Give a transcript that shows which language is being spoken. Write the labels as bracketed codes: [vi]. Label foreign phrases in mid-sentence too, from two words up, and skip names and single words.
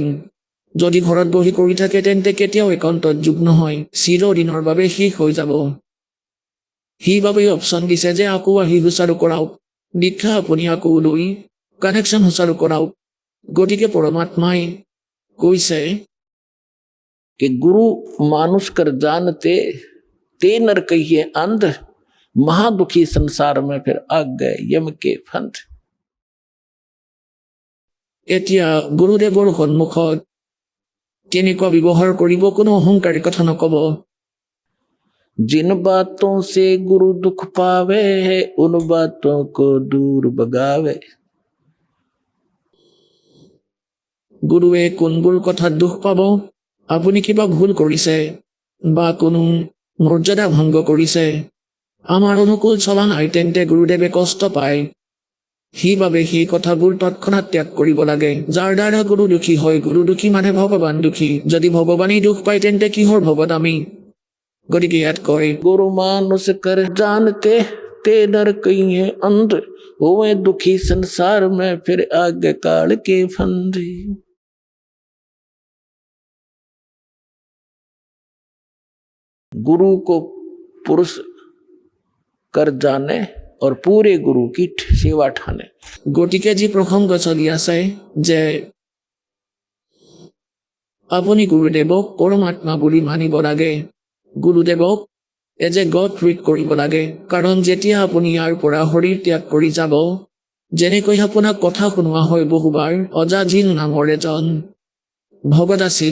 [as] যদি ঘৰত বহি কৰি থাকে তেন্তে কেতিয়াও একাউণ্টত যোগ নহয়, চিৰদিনৰ বাবে শেষ হৈ যাব। সেইবাবে অপশ্যন দিছে যে আকৌ আহি সুচাৰু কৰাওক, দীক্ষা আপুনি আকৌ লৈ কানেকশ্যন সুচাৰু কৰাওক। গতিকে পৰমাত্মাই কৈছে [hi] कि गुरु मानुष कर जानते ते नर कहिए अंध महादुखी संसार में फिर आ गए यम के फंद। [as] এতিয়া গুৰুদেৱৰ সন্মুখত কেনেকুৱা ব্যৱহাৰ কৰিব, কোনো অহংকাৰী কথা নকব। [hi] जिन बातों से गुरु दुख पावे उन बातों को दूर भगावे। [as] গুৰুৱে কোনবোৰ কথাত দুখ পাব, আপুনি কিবা ভুল কৰিছে বা কোনো মৰ্যাদা ভংগ কৰিছে, আমাৰ অনুকূল চলা নাই, তেন্তে গুৰুদেৱে কষ্ট পায়। সেইবাবে সেই কথাবোৰ তৎক্ষণাৎ ত্যাগ কৰিব লাগে। যাৰ দ্বাৰা গুৰু দুখী হয়, গুৰু দুখী মানে ভগৱান দুখী। যদি ভগৱানেই দুখ পায় তেন্তে কিহৰ ভগৱান? গতিকে ইয়াত কয় [hi] गुरु मानुष कर जानते ते नर कहिए अंध होवे दुखी संसार में फिर आगे काल के फंद। गुरु को पुरुष कर जाने और पूरे गुरु की सेवा ठाने। [as] গতিকে যি প্ৰসংগ চলি আছে যে আপুনি গুৰুদেৱক পৰমাত্মা বুলি মানিব লাগে, গুৰুদেৱক [en] as a God treat [as] কৰিব লাগে। কাৰণ যেতিয়া আপুনি ইয়াৰ পৰা শৰীৰ ত্যাগ কৰি যাব, যেনেকৈ আপোনাক কথা শুনোৱা হয় বহুবাৰ, অজাজিল নামৰ এজন ভগত আছিল।